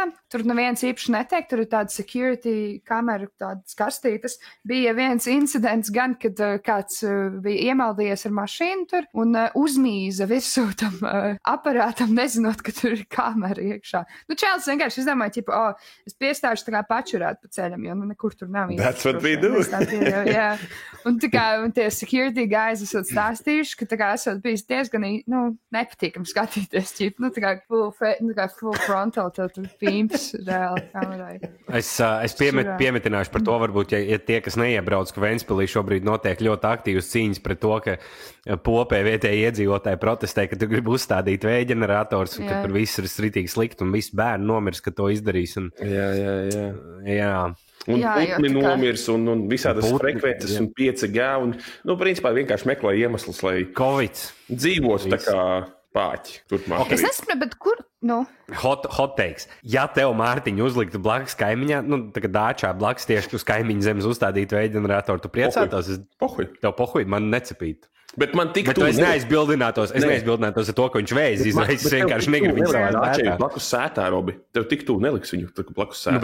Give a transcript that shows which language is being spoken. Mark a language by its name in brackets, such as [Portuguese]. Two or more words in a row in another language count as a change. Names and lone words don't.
[Latvian] Tur neviens īpaši netiek, tur ir tāda security kamera, tādas kastītes. Bija viens incidents gan, kad kāds bija iemaldījies ar mašīnu tur un uzmīza virsū tam aparātam, nezinot, ka tur ir kamera iekšā. Čēlis vienkārši izdomāja, ķipa, es piestāšu tā kā pačurāt pa ceļam, jo nekur tur nav. [English] That's what we do. [Latvian] Jā. Un tā kā tie [English] security guys [Latvian] esot stāstījuši, ka tā kā esot bijis diezgan, nepatīkam skatīties, ķip, tā kā [English] full frontal, [Latvian] tur pīmps reāli kamerai. Es piemetināšu par to, varbūt, ja tie, kas neiebrauc, ka Ventspilī šobrīd notiek ļoti aktīvas cīņas pret to, ka popē vietēji iedzīvotāji protestē, ka tu gribi uzstādīt vēja ģenerators un ka tur viss ir ritīgi slikti un visi bērni nomirs, ka to izdarīs. Jā. Un putni nomirs un visādas frekvences un 5G un, principā vienkārši meklē iemeslus, lai Covid dzīvotu tā kā pāķi turpmāk. Okay. Es nesaprotu, bet kur? [English] Hot takes. [Latvian] Ja tev, Mārtiņ, uzliktu blakus kaimiņā, tā kā dāčā blakus tieši uz kaimiņu zemes uzstādītu vēja ģeneratoru, tu priecātos? Pohuj. Tev pohuj, man necepītu. Bet man tik Bet es neaizbildinātos ar to, ko viņš vējas izraisa. Es vienkārši negribu viņu savā sētā. Blakus sētā, Robi. Tev tik tu neliks viņu blakus sētā.